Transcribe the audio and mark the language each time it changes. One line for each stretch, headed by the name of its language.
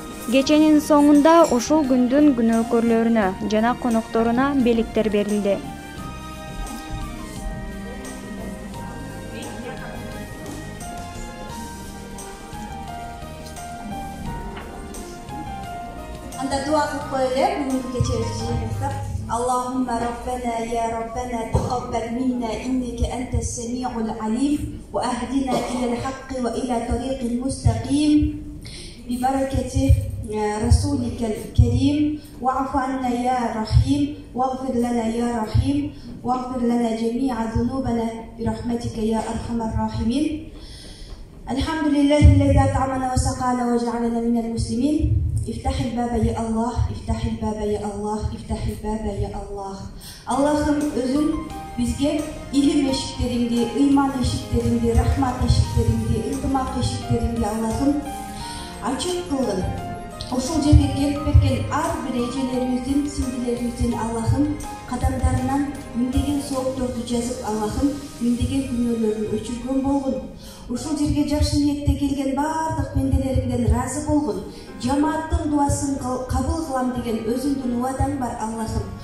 Kyrgyz: Кеченин соңунда ушул күндүн күнөөкөрлөрүнө жана конокторуна беликтер берилди. Анда дуа кылып коелу, бүгүнкү кечеги жыйынтып.
Arabic: اللهم ربنا يا ربنا تقبل منا إنك أنت السميع العليم وأهدنا إلى الحق وإلى طريق المستقيم ببركة رسولك الكريم واعف عنا يا رحيم واغفر لنا يا رحيم واغفر لنا جميع ذنوبنا برحمتك يا أرحم الراحمين. الحمد لله الذي أطعمنا وسقانا وجعلنا من المسلمين. افتح الباب يا الله افتح الباب يا الله افتح الباب يا الله.
Kyrgyz: Allah'ım özün bizge ilim eşiklerinde, iman eşiklerinde, rahmat eşiklerinde, iltimak eşiklerinde Allah'ım açık kılın. Ошол жерге келип берген ар бир эжелерибиздин, сиңдилерибиздин Аллахым кадамдарынан миңдеген соокторду жазып, Аллахым миңдеген күнөөлөрүн өчүргөн болгун. Ушул жерге жакшы ниетте келген баардык пенделериңден ыраазы болгун. Жамааттын дуасын кабыл кылам деген өзүңдүн убадаң бар Аллахым.